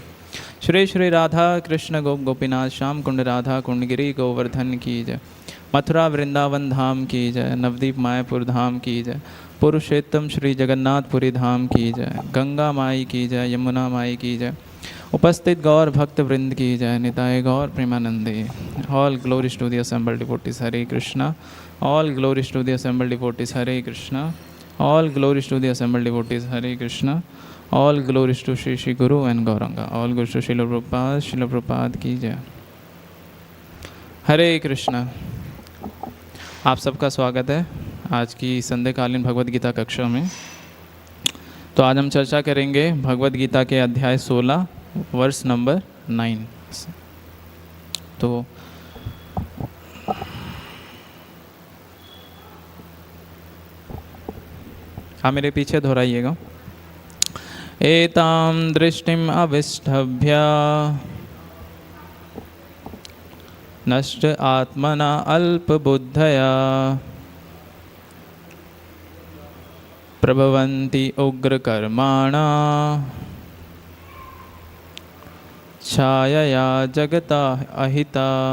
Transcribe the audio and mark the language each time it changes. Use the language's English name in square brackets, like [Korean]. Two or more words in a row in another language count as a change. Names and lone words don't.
[Hindi] श्री श्री राधा कृष्ण गोप गोपीनाथ श्याम कुंड राधा कुंड गिरी गोवर्धन की जय। मथुरा वृंदावन धाम की जय। नवदीप मायापुर धाम की जय। पुरुषोत्तम श्री जगन्नाथपुरी धाम की जय। गंगा माई की जय। यमुना माई की जय। उपस्थित गौर भक्त वृंद की जय। [Bangla] নিতাই গৌর প্রেমানন্দে। [English] All glories to the assembled devotees हरे कृष्णा। All glories to the assembled devotees हरे कृष्णा। All glories to the assembled devotees हरे कृष्णा। All glories to Sri Sri Guru and Gauranga. All guru to Shil Prabhupad [Hindi] की जय। हरे कृष्णा। आप सबका स्वागत है आज की संध्याकालीन भगवद गीता कक्षा में। तो आज हम चर्चा करेंगे भगवद गीता के अध्याय 16 [English] verse number [Hindi] 9। तो आप मेरे पीछे दोहराइएगा। [Sanskrit] एताम दृष्टिम अविष्टभ्य नष्ट आत्मना अल्पबुद्धया प्रभवन्ति उग्रकर्माणा छायया जगता अहिता।